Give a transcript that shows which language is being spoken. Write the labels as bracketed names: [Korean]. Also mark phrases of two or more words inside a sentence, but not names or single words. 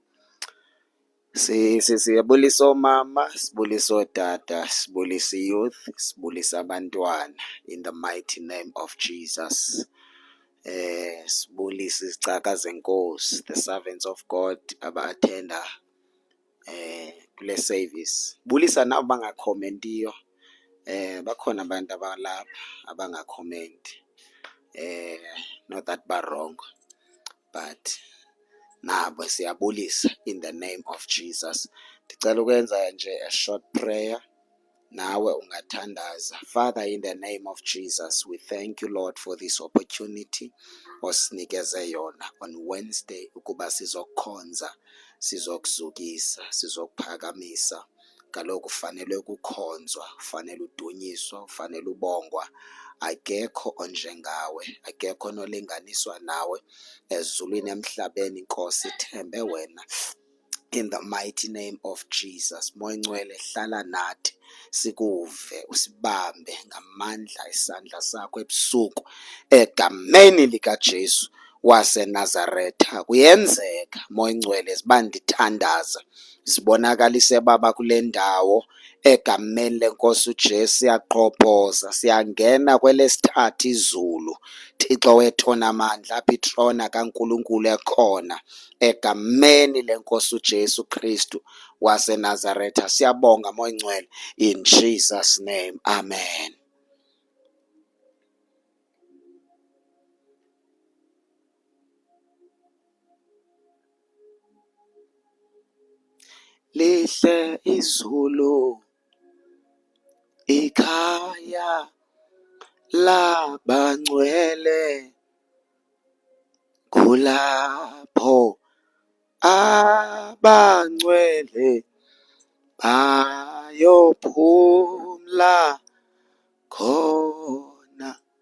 [Xhosa] Siyabulisa omama, sibulisa otata, sibulisa youth, sibulisa abantwana [English] in the mighty name of Jesus. [Xhosa] Sibulisa izicaka zenkosi, [English] the servants of God [Xhosa] aba-athenda kule [English] service. [Xhosa] Bulisa nabo bangakhomentiyo. Bakhona abantu abalapha abangakhomenti. [English] Not that ba wrong, but [Xhosa] nabo siyabulisa [English] in the name of Jesus. [Xhosa] Ndicela ukwenza nje [English] a short prayer. [Xhosa] Nawe ungathandaza. [English] Father, in the name of Jesus, we thank you, Lord, for this opportunity [Xhosa] osinikeze yona [English] on Wednesday [Xhosa] ukuba sizokukhonza, sizokuzukisa, sizokuphakamisa. Kaloku ufanele ukukhonzwa, ufanele udunyiswa, ufanele ubongwa. Akekho onjengawe, akekho onolinganiswa nawe ezulwini emhlabeni. Nkosi, ithembe wena. [English] In the mighty name of Jesus, [Xhosa] Moya Ngcwele hlala nathi, sikuve, usibambe ngamandla isandla sakho ebusuku egameni likaJesu waseNazaretha. Kuyenzeka Moya Ngcwele sibandithandaza, sibonakalise baba kule ndawo egameni lenkosi uJesu. Siyaqhobhoza, siyangena kwelesithathu izulu. Thixo wethu onamandla, apha itrona kaNkulunkulu ekhona egameni lenkosi uJesu Kristu waseNazaretha. Siyabonga Moya Ngcwele, [English] in Jesus name, amen. [Xhosa] Lihle izulu ikhaya labangcwele, kulapho abangcwele bayophumla khona.